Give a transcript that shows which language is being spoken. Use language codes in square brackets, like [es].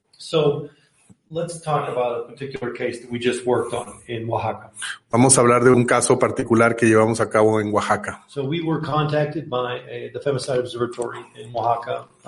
[en] So let's talk about a particular case that we just worked on in Oaxaca. [es] Vamos a hablar de un caso particular que llevamos a cabo en Oaxaca. [en] So we were contacted by the Femicide Observatory in Oaxaca.